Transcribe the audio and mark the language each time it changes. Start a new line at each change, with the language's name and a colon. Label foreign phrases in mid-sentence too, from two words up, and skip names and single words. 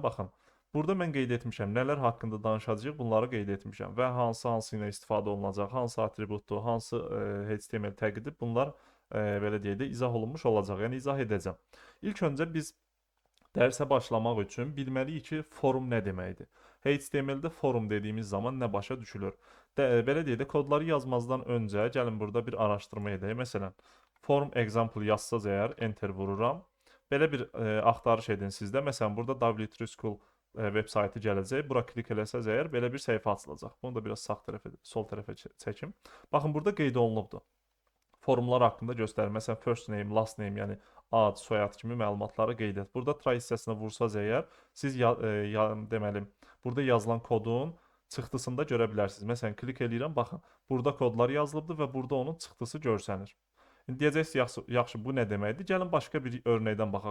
Azerbaijani: Baxın, burada mən qeyd etmişəm nələr haqqında danışacağıq, bunları qeyd etmişəm və hansı ilə istifadə olunacaq, hansı atributdur, hansı HTML təqidir, bunlar belə deyək də izah olunmuş olacaq. Yəni izah edəcəm. İlk öncə biz dərsə başlamaq üçün bilməliyik ki, forum nə deməkdir. HTML-də forum dediyimiz zaman nə başa düşülür? Belə deyək də kodları yazmazdan öncə gəlin burada bir araşdırma edək. Məsələn,
English: form example
Azerbaijani: yazsaz əgər enter vururam. Belə bir axtarış edin sizdə. Məsələn, burada W3 School veb saytı gələcək. Bura klik eləsəz əgər belə bir səhifə açılacaq. Bunu da biraz sağ tərəfə, sol tərəfə çəkim. Baxın, burada qeyd olunubdur. Forumlar haqqında göstərir. Məsələn,
English: first name, last name,
Azerbaijani: yəni ad, soyad kimi məlumatları qeyd et. Burada try hissəsinə vursaz əgər, siz deməli, burada yazılan kodun çıxdısını da görə bilərsiniz. Məsələn, klik eləyirəm, baxın, burada kodlar yazılıbdır və burada onun çıxdısı görsənir. İndi deyəcəksiniz, yaxşı, bu nə deməkdir? Gəlin başqa bir örnəkdən baxaq.